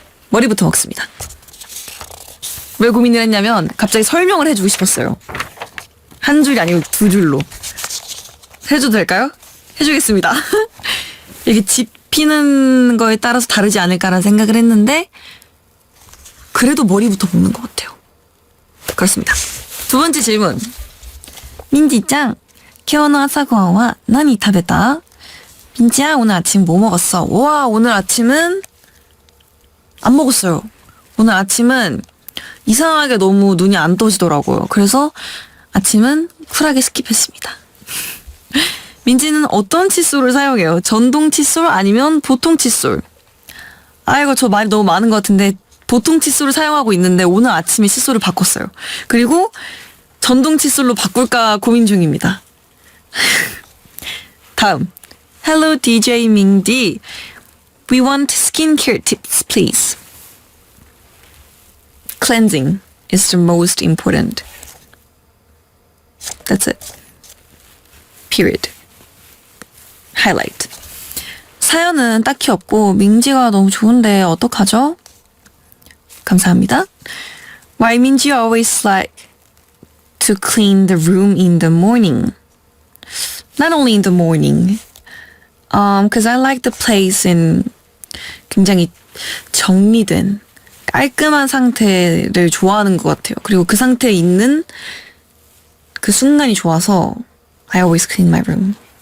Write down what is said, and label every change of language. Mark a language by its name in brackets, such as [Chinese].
[Korean] 머리부터 먹습니다. 왜 고민을 했냐면 갑자기 설명을 해주고 싶었어요. 한 줄이 아니고 두 줄로. 해줘도 될까요? 해주겠습니다. 이게 집히는 거에 따라서 다르지 않을까라는 생각을 했는데 그래도 머리부터 먹는 것 같아요. 그렇습니다. 두 번째 질문. [Japanese] 민지짱, 今日の朝ごはんは何食べた? [Korean] 민지야, 오늘 아침 뭐 먹었어? 와, 오늘 아침은 안 먹었어요. 오늘 아침은 이상하게 너무 눈이 안 떠지더라고요. 그래서 아침은 쿨하게 스킵했습니다. 민지는 어떤 칫솔을 사용해요? 전동 칫솔 아니면 보통 칫솔? 이거 저 말이 너무 많은 것 같은데 보통 칫솔을 사용하고 있는데 오늘 아침에 칫솔을 바꿨어요. 그리고 전동 칫솔로 바꿀까 고민 중입니다. 다음. [English] Hello DJ Mingdi. We want skincare tips, please. Cleansing is the most important. That's it. Period. Highlight. [Korean] 사연은 딱히 없고 민지가 너무 좋은데 어떡하죠? 감사합니다. [English] Why Minji always like to clean the room in the morning? Not only in the morning. Because I like the place in [Korean] 굉장히 정리된 깔끔한 상태를 좋아하는 것 같아요. 그리고 그 상태에 있는 그 순간이 좋아서 [English] I always clean my room.